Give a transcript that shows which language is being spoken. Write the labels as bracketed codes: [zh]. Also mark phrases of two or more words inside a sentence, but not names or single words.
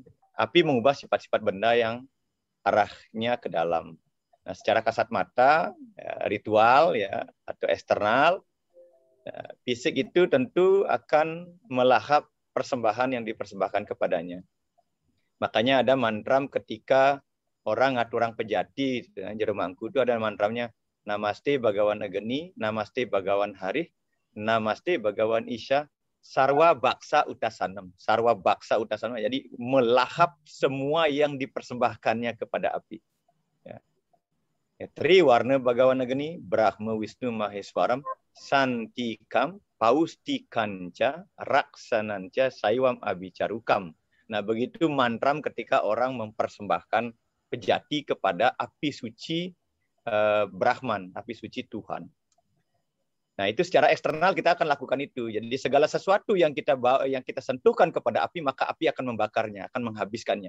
[id] Api mengubah sifat-sifat benda yang arahnya ke dalam. Nah, secara kasat mata, ritual ya atau eksternal, fisik itu tentu akan melahap persembahan yang dipersembahkan kepadanya. Makanya ada mantram ketika orang ngaturang pejati, jero mangku itu ada mantramnya [sa] Namaste Bhagawan Agni, Namaste Bhagawan Hari, Namaste Bhagawan Isya, Sarwa Baksa Utasanam. Sarwa Baksa Utasanam, [id] jadi melahap semua yang dipersembahkannya kepada api. [sa] Tri warna Bhagawan Agni, Brahma Wisnu Maheswaram, Santikam, Paustikanca, Raksananca, Saiwam Abicarukam. [id] Nah, begitu mantram ketika orang mempersembahkan pejati kepada api suci Brahman, api suci Tuhan. Nah, itu secara eksternal kita akan lakukan itu. Jadi segala sesuatu yang kita sentuhkan kepada api, maka api akan membakarnya, akan menghabiskannya.